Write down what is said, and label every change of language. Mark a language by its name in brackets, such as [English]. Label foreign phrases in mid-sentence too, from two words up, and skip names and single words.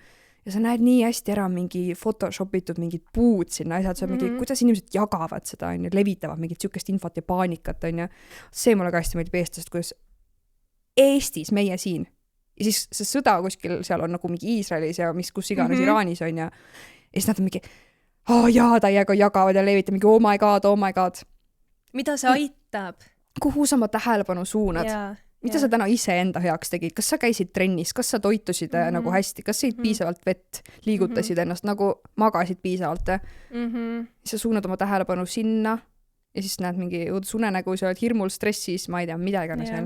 [Estonian] Ja sa näed nii hästi ära mingi photoshopitud mingid puud sinna asjad, see on mingi, kuidas inimesed jagavad seda, on ju, levitavad mingit sükest infot ja paanikat, on ju. See mulle ka hästi meeldib eestlasest, kuidas Eestis, meie siin. Ja siis see sõda kuskil seal on nagu mingi Iisraelis ja kus iganes Iraanis on ja siis nad on mingi, jaa, täiega jagavad ja levita mingi [English] oh my god. [Estonian] Mida see aitab? Kuhu sa oma tähelepanu suunad? Mida sa täna iseenda heaks tegid? Kas sa käisid trennis? Kas sa toitusid nagu hästi? Kas sa piisavalt vett? Liigutasid ennast? Nagu magasid piisavalt? Siis sa suunad oma tähelepanu sinna ja siis näed mingi õudusunenägu, sa oled hirmul stressis, ma ei tea, mida iganes veel.